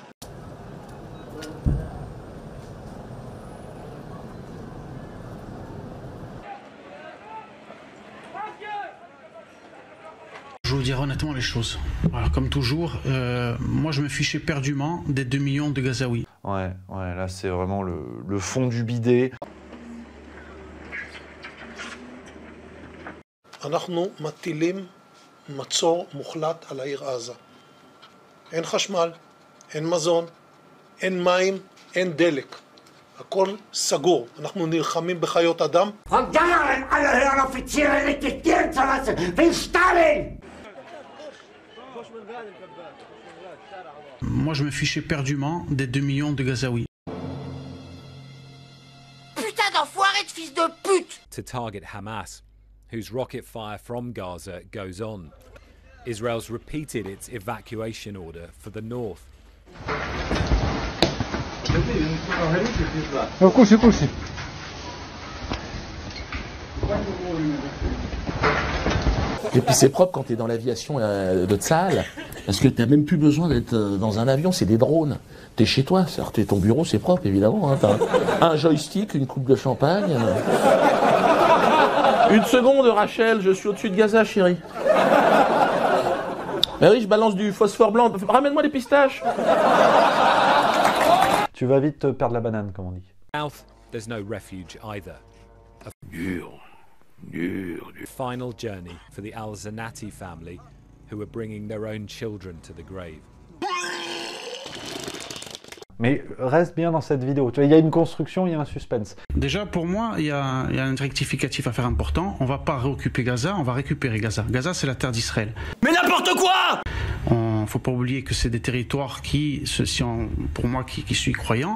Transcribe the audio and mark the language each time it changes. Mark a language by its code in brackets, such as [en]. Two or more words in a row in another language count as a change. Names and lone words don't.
[fr] Je vous dirai honnêtement les choses. Alors, comme toujours, moi je me fichais éperdument des 2 millions de Gazaouis. Ouais, là c'est vraiment le fond du bidet. [he] אנחנו מטילים מצור מוחלט על העיר עזה. אין חשמל, אין מזון, אין מים, אין דלק. הכל סגור. אנחנו נלחמים בחיות אדם. [fr] Moi je me fichais éperdument des 2 millions de Gazaouis. Putain d'enfoiré de fils de pute! [en] To target Hamas, whose rocket fire from Gaza goes on. Israel's repeated its evacuation order for the north. [fr] Et puis c'est propre quand t'es dans l'aviation de Tsahal, parce que t'as même plus besoin d'être dans un avion, c'est des drones. T'es chez toi, certes, ton bureau c'est propre évidemment, hein, t'as un joystick, une coupe de champagne. Une seconde Rachel, je suis au-dessus de Gaza chérie. Mais oui, je balance du phosphore blanc, ramène-moi des pistaches. Tu vas vite perdre la banane, comme on dit. [en] South, there's no refuge either. [fr] Dur. [en] Final journey for the Al-Zanati family, who are bringing their own children to the grave. [fr] Mais reste bien dans cette vidéo. Tu vois, il y a une construction, il y a un suspense. Déjà, pour moi, il y a un rectificatif à faire important. On va pas réoccuper Gaza, on va récupérer Gaza. Gaza, c'est la terre d'Israël. Mais n'importe quoi! Faut pas oublier que c'est des territoires qui, pour moi qui suis croyant...